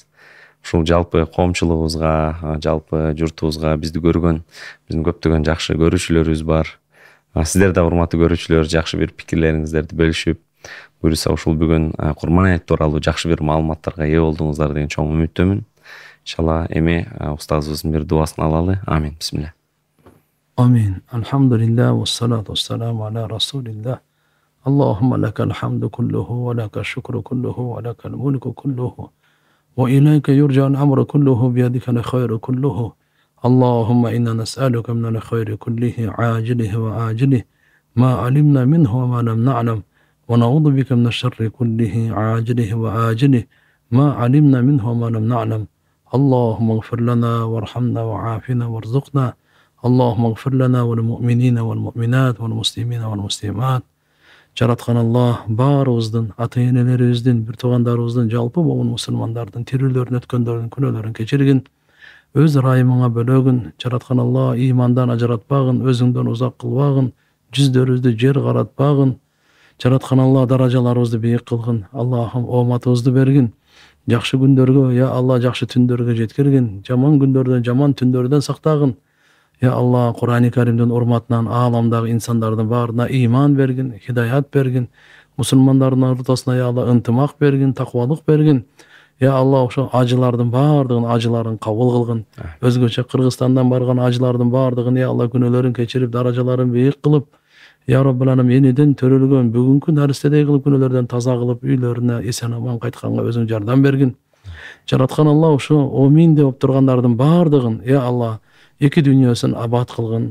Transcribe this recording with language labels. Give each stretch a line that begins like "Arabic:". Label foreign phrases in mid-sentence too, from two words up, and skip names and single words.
Kyrgyz: Ушул жалпы коомчулугубузга, жалпы журтубузга бизди көргөн, биздин көптөгөн жакшы көрүүчүлөрүбүз бар. Сиздер да урматтуу көрүүчүлөр жакшы бир пикирлериңиздерди бөлүшүп, буюрса ушул бүгүн Курман айт тууралуу жакшы бир маалыматтарга ээ болдуңуздар деген чоң үмүттөмүн. Иншалла эми устазыбыздын бир дуасын алалы.
Arabic: آمين. بسم الله. آمين. الحمد لله والصلاة والسلام على رسول الله. اللهم لك الحمد كله ولك الشكر كله ولك الملك كله. وإليك يرجع الأمر كله بيدك الخير كله اللهم إنا نسألك من الخير كله عاجله وآجله ما علمنا منه وما لم نعلم ونعوذ بك من الشر كله عاجله وآجله ما علمنا منه وما لم نعلم اللهم اغفر لنا وارحمنا وعافنا وارزقنا اللهم اغفر لنا والمؤمنين والمؤمنات والمسلمين والمسلمات
Kyrgyz: Жараткан Аллах баарыбыздын, ата-энелерибиздин, бир туугандарыбыздын, жалпы момун мусулмандардын тирүүлөрүн, өткөндөрүн, күнөөлөрүн кечиргин, өз ырайымыңа бөлөгүн. Жараткан Аллах ыймандан ажыратпагын, өзүңдөн узак кылбагын, жүздөрүбүздү жер каратпагын. Жараткан Аллах даражаларыбызды бийик кылгын. Аллахым ооматыбызды бергин. Жакшы күндөргө, я Аллах жакшы түндөргө жеткиргин. Жаман күндөрдөн, жаман түндөрдөн сактагын. Я Аллах, Куран Каримден урматынан аламдагы инсандардан баарына ыйман бергин, хидаят бергин, мусулмандардын ортосуна я Аллах ынтымак бергин, такыбалык бергин. Я Алла ошо ажылардын баардыгын ажыларын кабыл кылгын. Өзгөчө Кыргызстандан барган ажылардын баардыгын я Алла күнөөлөрүн кечирип, даражаларын бийик кылып,
Arabic: يا رب العالمين
Kyrgyz: эниден төрөлгөн бүгүнкү наристедей кылып күнөөлөрдөн таза кылып, үйлөрүнө эсен аман кайтканга өзүң жардам бергин. Жараткан Алла ошо омин деп тургандардын баардыгын я Алла эки дүйнөсүн абад кылгын.